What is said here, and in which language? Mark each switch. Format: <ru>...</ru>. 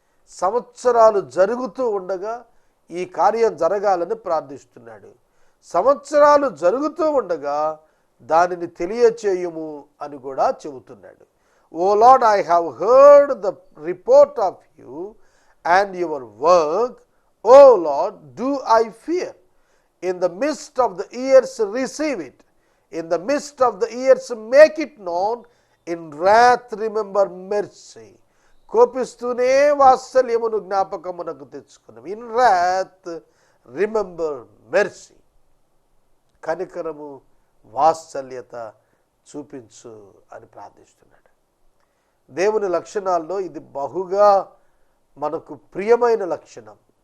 <te>సంవత్సరాలు జరుగుతూ ఉండగా ఈ కార్యం జరగాలని ప్రార్థిస్తున్నాడు. సంవత్సరాలు జరుగుతూ ఉండగా దానిని తెలియచేయుము అని కూడా చెబుతున్నాడు.</te> <en>Oh lord, I have heard the report of you and your work. Oh lord, do I fear. In the midst of the years receive it. In the midst of the years make it known. In wrath remember mercy.</en> <te>కోపిస్తూనే వాత్సల్యమును జ్ఞాపకమునకు తెచ్చుకున్నాం.</te> <en>In wrath remember mercy.</en> <te>కనికరము, వాత్సల్యత చూపించు అని ప్రార్థిస్తున్నాడు. దేవుని లక్షణాల్లో ఇది బహుగా మనకు ప్రియమైన లక్షణం.</te>